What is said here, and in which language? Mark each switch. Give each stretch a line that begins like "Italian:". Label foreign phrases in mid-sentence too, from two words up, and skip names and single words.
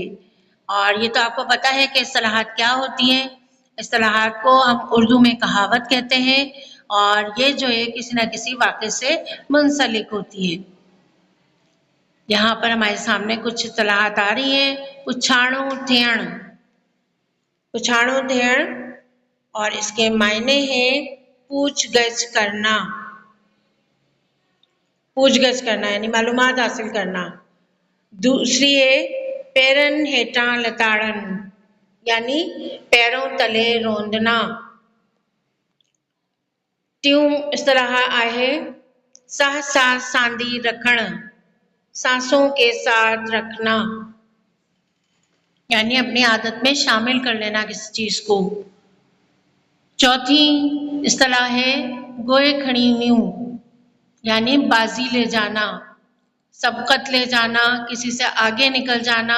Urdu: اور یہ تو آپ کو پتا ہے کہ اصطلاحات کیا ہوتی ہیں. اصطلاحات کو ہم اردو میں کہاوت کہتے ہیں اور یہ جو ہے کسی نہ کسی واقعے سے منسلک ہوتی ہے. یہاں پر ہمارے سامنے کچھ اصطلاحات آ رہی ہیں.
Sindhi: पुछाणो थियण, पुछाणो थियण
Urdu: اور اس کے معنی ہیں پوچھ گچھ کرنا. پوچھ گچھ کرنا یعنی معلومات حاصل کرنا. دوسری ہے
Sindhi: पैरन हेठां लताड़न
Urdu: یعنی پیروں تلے روندنا.
Sindhi: टियों इस्तिलाह आहे साह साह सांदी रखण,
Urdu: سانسوں کے ساتھ رکھنا یعنی اپنی عادت میں شامل کر لینا کسی چیز کو. چوتھی اصطلاح ہے
Sindhi: गोए खणी न्यू
Urdu: یعنی بازی لے جانا، سبقت لے جانا، کسی سے آگے نکل جانا.